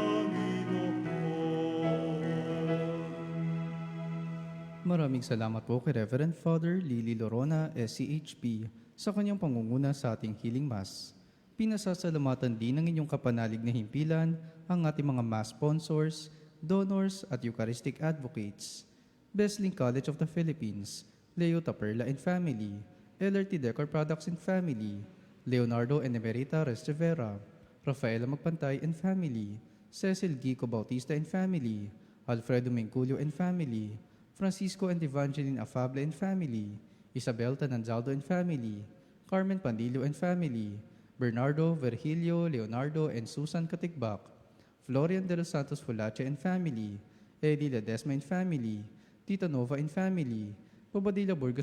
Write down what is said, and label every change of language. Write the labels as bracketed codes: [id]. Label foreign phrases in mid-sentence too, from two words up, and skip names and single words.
[tl] Maraming salamat po kay Reverend Father Lily Lorona, SCHP, sa kanyang pangunguna sa ating Healing Mass. Pinasasalamatan din ng inyong kapanalig na himpilan ang ating mga [en] mass sponsors, donors [tl] at [en] Eucharistic Advocates. [tl] Besling College of the Philippines, Leo Taperla and Family, LRT Decor Products and Family, Leonardo and Emerita Restevera, Rafaela Magpantay and Family, Cecil Gico Bautista and Family, Alfredo Mengculio and Family, Francisco and Evangeline Afable and Family, Isabel Tananzaldo and Family, Carmen Pandillo and Family, Bernardo, Virgilio, Leonardo and Susan Katikbak, Florian de los Santos Fulache and Family, Eddie Ledesma and Family, Tita Nova and Family, Bobadilla Burgos